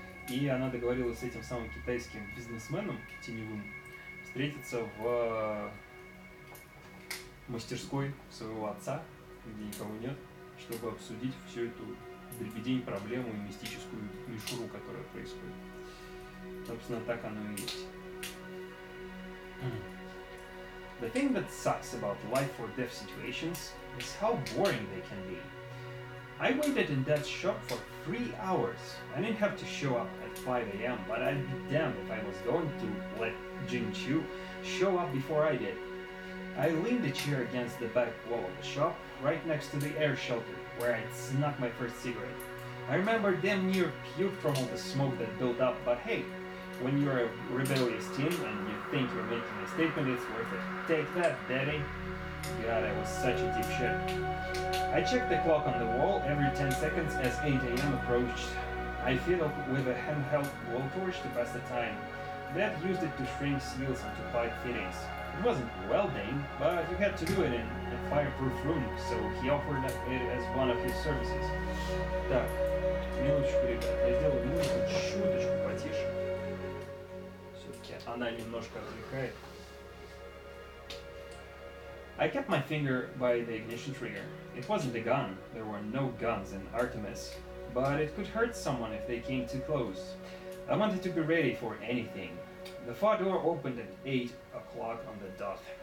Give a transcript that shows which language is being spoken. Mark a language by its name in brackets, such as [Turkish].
[Russian] И она договорилась с этим самым китайским бизнесменом теневым встретиться в мастерской своего отца, где никого нет, чтобы обсудить всю эту дребедень, проблему и мистическую мишуру, которая происходит. Собственно, так оно и есть. [English] The thing that sucks about life or death situations is how boring they can be. I waited in that shop for 3 hours. I didn't have to show up at 5 a.m., but I'd be damned if I was going to let Jing Chu show up before I did. I leaned the chair against the back wall of the shop, right next to the air shelter, where I'd snuck my first cigarette. I remember damn near puked from all the smoke that built up, but hey, when you're a rebellious teen and you think you're making a statement, it's worth it. Take that, daddy. God, I was such a dipshit. I checked the clock on the wall every 10 seconds as 8 a.m. approached. I fiddled with a handheld blowtorch to pass the time. Dad used it to shrink seals onto pipe fittings. It wasn't welding, but you had to do it in a fireproof room, so he offered it as one of his services. [Russian] Так, минуточку, ребят, я сделаю минутку чуточку потише. Все-таки она немножко отвлекает. [English] I kept my finger by the ignition trigger. It wasn't a gun. There were no guns in Artemis. But it could hurt someone if they came too close. I wanted to be ready for anything. The far door opened at 8 o'clock on the dot.